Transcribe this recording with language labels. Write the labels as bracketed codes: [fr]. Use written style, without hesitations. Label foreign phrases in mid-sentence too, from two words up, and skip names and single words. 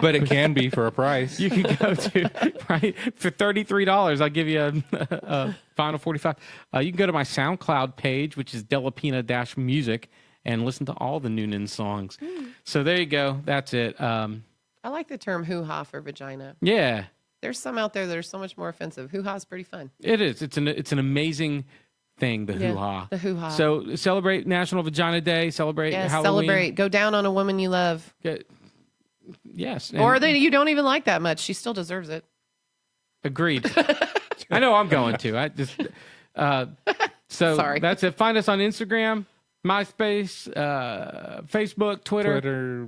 [en] But it can be for a price. You can go to, right, for $33, I'll give you a final 45. You can go to my SoundCloud page, which is Delapina-Music, and listen to all the Noonan songs. So there you go. That's it. I like the term hoo-ha for vagina. Yeah, There's some out there that are so much more offensive. Hoo-ha is pretty fun. it is. It's an amazing thing, the Yeah, hoo-ha. the hoo-ha. So celebrate National Vagina Day. Celebrate Yes, Halloween. celebrate. Go down on a woman you love. Yes. and- Or that you don't even like that much. She still deserves it. Agreed. I know I'm going to. I just so Sorry. that's it. Find us on Instagram, MySpace, Facebook, Twitter,